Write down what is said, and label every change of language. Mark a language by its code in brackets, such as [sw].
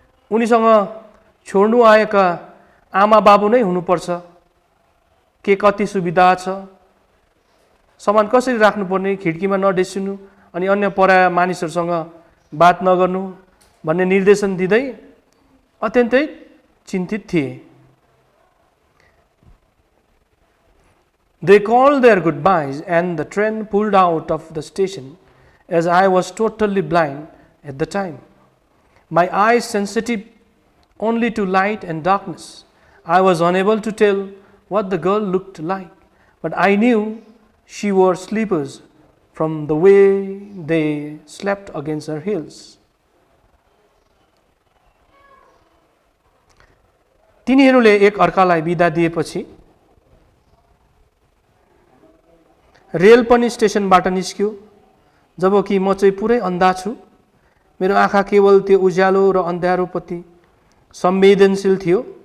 [ne] उनीसँग छोड्नु आएका आमा बाबु नै हुनुपर्छ के कति सुविधा छ, सामान कसरी राख्नुपर्ने, खिड्कीमा नडेसिनु अनि अन्य पराया मानिसहरूसँग बात नगर्नु भन्ने निर्देशन दिँदै अत्यन्तै चिन्तित थिए। [en] They called their goodbyes and the train pulled out of the station as I was totally blind at the time. My eyes sensitive only to light and darkness. I was unable to tell what the girl looked like, but I knew she wore slippers from the way they slept against her heels. [ne] तिनीहरूले एक अर्कालाई बिदा दिएपछि rail पनि स्टेसनबाट निस्क्यो, जबकि म चाहिँ पुरै अन्धा छु। मेरो आँखा केवल त्यो उज्यालो र अन्धारोप्रति संवेदनशील थियो।